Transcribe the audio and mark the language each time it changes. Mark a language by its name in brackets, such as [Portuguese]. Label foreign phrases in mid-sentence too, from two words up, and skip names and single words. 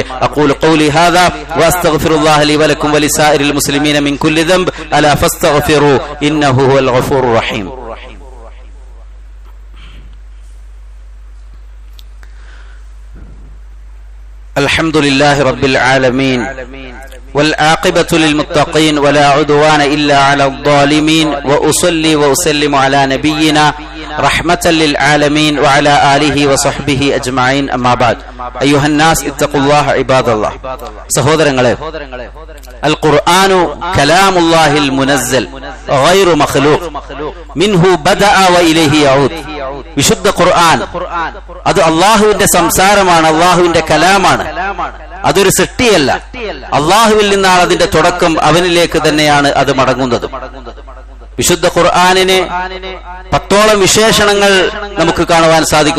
[Arabic] أقول قولي هذا وأستغفر الله لي ولكم ولسائر المسلمين من كل ذنب ألا فاستغفروه إنه هو الغفور الرحيم. الحمد لله رب العالمين والعاقبة للمتقين ولا عدوان إلا على الظالمين وأصلي وأسلم على نبينا رحمة للعالمين وعلى آله وصحبه أجمعين أما بعد أيها الناس اتقوا الله عباد الله. സഹോദരങ്ങളെ, القرآن كلام الله المنزل غير مخلوق منه بدأ وإليه يعود. [Malayalam] വിശുദ്ധ ഖുർആൻ അത് അല്ലാഹുവിന്റെ സംസാരമാണ്, അല്ലാഹുവിന്റെ കലാമാണ്. അതൊരു സൃഷ്ടിയല്ല. അള്ളാഹുവിൽ നിന്നാണ് അതിന്റെ തുടക്കം, അവനിലേക്ക് തന്നെയാണ് അത് മടങ്ങുന്നത്. വിശുദ്ധ ഖുർആനിന് 10ഓളം വിശേഷണങ്ങൾ നമുക്ക് കാണുവാൻ സാധിക്കും.